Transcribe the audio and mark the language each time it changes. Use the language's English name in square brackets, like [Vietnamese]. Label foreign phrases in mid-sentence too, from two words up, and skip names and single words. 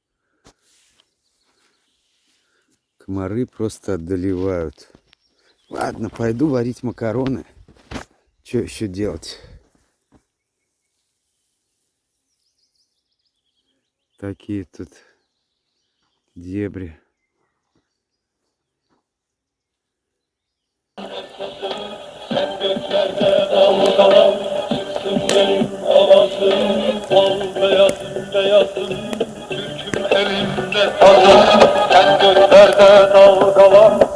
[Russian] Комары просто одолевают. Ладно, пойду варить макароны. Что еще делать? Такие тут дебри. [Turkish] Sen göklerde dalgalan, çıksın benim avazım. Ol beyazım beyazım, türküm elimde sazım. Sen göklerde dalgalan,